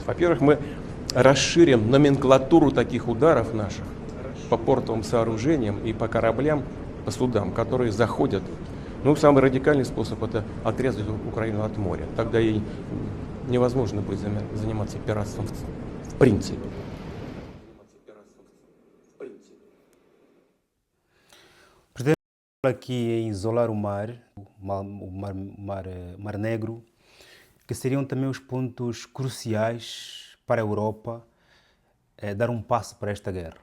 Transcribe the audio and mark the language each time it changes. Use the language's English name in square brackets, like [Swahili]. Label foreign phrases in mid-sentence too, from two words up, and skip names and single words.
[Russian] Во-первых, мы расширим номенклатуру таких ударов наших по портовым сооружениям и по кораблям, по судам, которые заходят. Ну, самый радикальный способ – это отрезать Украину от моря. Тогда ей невозможно будет заниматься пиратством в принципе. [Portuguese] Aqui em isolar o Mar Negro, que seriam também os pontos cruciais para a Europa dar um passo para esta guerra.